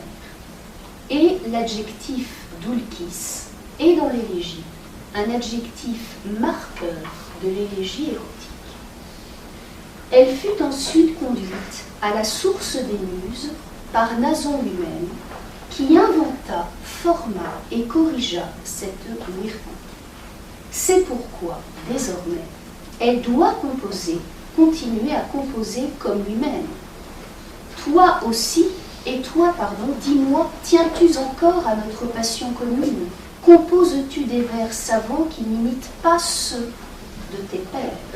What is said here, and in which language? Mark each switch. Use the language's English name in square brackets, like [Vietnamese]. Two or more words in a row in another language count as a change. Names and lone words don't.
[French] Et l'adjectif dulcis est dans l'élégie un adjectif marqueur de l'élégie érotique. Elle fut ensuite conduite à la source des muses par Nason lui-même, qui inventa, forma et corrigea cette lyrique. C'est pourquoi, désormais, elle doit continuer à composer comme lui-même. Toi aussi, et toi, dis-moi, tiens-tu encore à notre passion commune? Composes-tu des vers savants qui n'imitent pas ceux de tes pères?